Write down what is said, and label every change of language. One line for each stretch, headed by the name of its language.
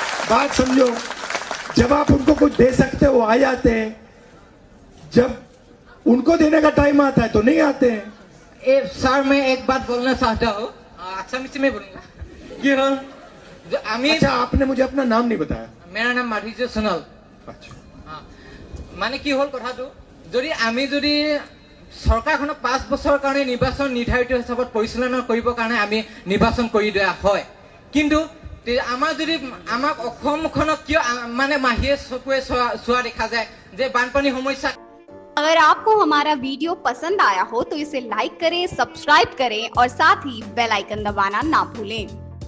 Hindi: बात समझो, जब आप उनको कुछ दे सकते हो आ जाते हैं, जब उनको देने का टाइम आता है तो नहीं आते हैं। सर मैं एक बात बोलना चाहता हूँ, असमिया में बोलूंगा कि हल जो आमी अच्छा, आपने मुझे अपना नाम नहीं बताया। मेरा नाम माधुर्य सोनल। अच्छा,
Assamese: মানে কি হল কথাটো, যদি আমি যদি চৰকাৰখনক 5 বছৰৰ কাৰণে নিৰ্বাচন নিৰ্ধাৰিত হিচাপত পৰিচালনা কৰিবৰ কাৰণে আমি নিৰ্বাচন কৰি দিয়া হয়, কিন্তু আমাৰ যদি আমাক অসমখনক কিয় মানে মাহিয়ে চকুৱে চোৱা দেখা যায় যে বানপানী সমস্যা।
Hindi: अगर आपको हमारा वीडियो पसंद आया हो तो इसे लाइक करें, सब्सक्राइब करें और साथ ही बेल आइकन दबाना ना भूलें।